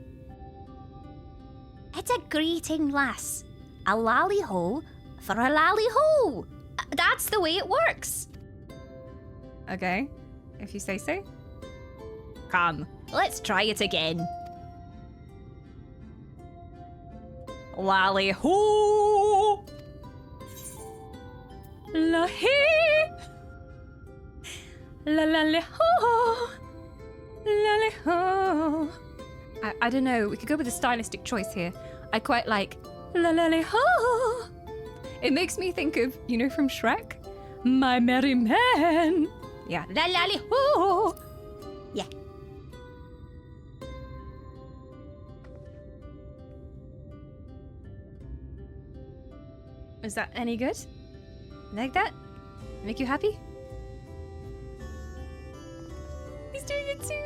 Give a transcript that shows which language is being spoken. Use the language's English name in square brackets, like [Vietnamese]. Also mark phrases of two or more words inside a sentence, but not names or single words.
[English] It's a greeting, lass. A lally ho for a lally ho. That's the way it works. Okay, if you say so. Come, let's try it again. Lally ho! La he! La la la ho! La la ho! I don't know, we could go with a stylistic choice here. I quite like la la la ho! It makes me think of, you know, from Shrek? My merry man! Yeah, la la la ho! Yeah. Is that any good? Like that? Make you happy? He's doing it too!